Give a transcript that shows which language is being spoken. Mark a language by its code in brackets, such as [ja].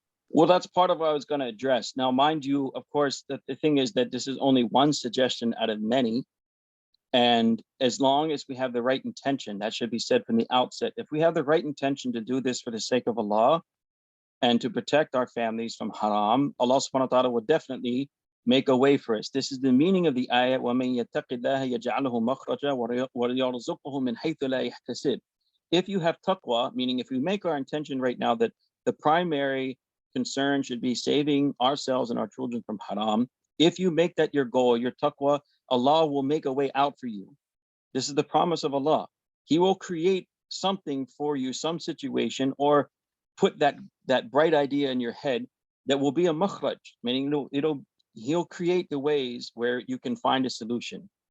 [en] Well, that's part of what I was going to address. Now, mind you, of course, that the thing is that this is only one suggestion out of many. And as long as we have the right intention, that should be said from the outset. If we have the right intention to do this for the sake of Allah and to protect our families from haram, Allah subhanahu wa ta'ala will definitely make a way for us. This is the meaning of the ayat, [ar] وَمَن يَتَّقِ اللَّهَ يَجْعَلْهُ مَخْرَجًا وَيَرْزُقْهُ مِنْ حَيْثُ لَا يَحْتَسِبُ. [en] If you have taqwa, meaning if we make our intention right now that the primary concern should be saving ourselves and our children from haram, if you make that your goal, your taqwa, Allah will make a way out for you. This is the promise of Allah. He will create something for you, some situation, or put that bright idea in your head that will be a makhraj, meaning he'll create the ways where you can find a solution.